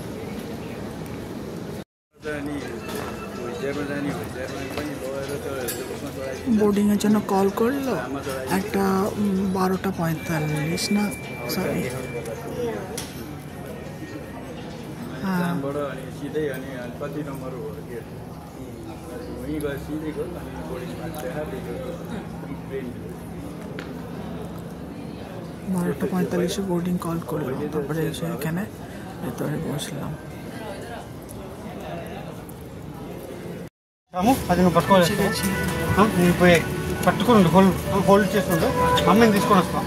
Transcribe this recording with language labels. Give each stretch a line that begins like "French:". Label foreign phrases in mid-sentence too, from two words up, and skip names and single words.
Bangla: বোর্ডিংয়ের জন্য কল করলো একটা 12:45 না, সরি হ্যাঁ। বারোটা 45 বোর্ডিং কল করলো, তারপরে এসে এখানে ভেতরে బస్సులో
Telugu: అది నువ్వు పట్టుకోవచ్చు. నేను పోయి పట్టుకోండి, హోల్డ్ చేసుకుంటూ అమ్మని తీసుకొని వస్తాం.